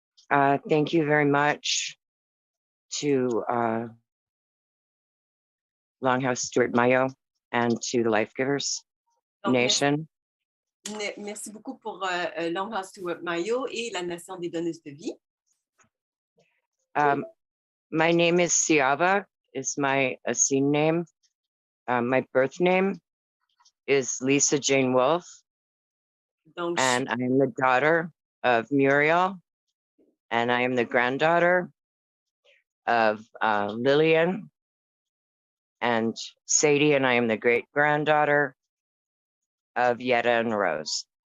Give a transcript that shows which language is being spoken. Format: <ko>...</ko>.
<en>Thank you very much to Longhouse Stuart Myiow and to the Life Givers Nation.</en> <fr>Merci beaucoup pour Longhouse Stuart Myou et la Nation des donneuses de vie.</fr> <en>My name is Siava, is my Essene name. My birth name is Lisa Jane Wolf,</en> <fr>Donc,</fr> <en>and I am the daughter of Muriel, and I am the granddaughter of Lillian and Sadie, and I am the great-granddaughter of Yetta and Rose.</en>